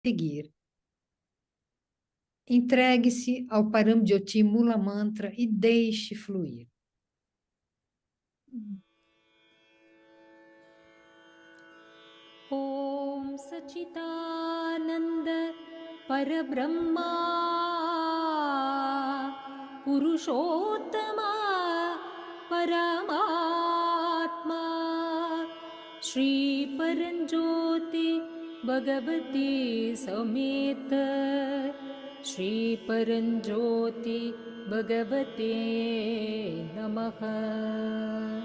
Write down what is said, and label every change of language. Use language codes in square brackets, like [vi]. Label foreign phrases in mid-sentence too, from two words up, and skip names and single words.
[pt] seguir. Entregue-se ao Paramjyoti Mula Mantra e deixe fluir. [sa] ॐ सच्चिदानन्द परब्रह्म पुरुषोत्तम परमात्मा श्री परञ्ज्योति भगवती समेत श्री परञ्ज्योति भगवते नमः.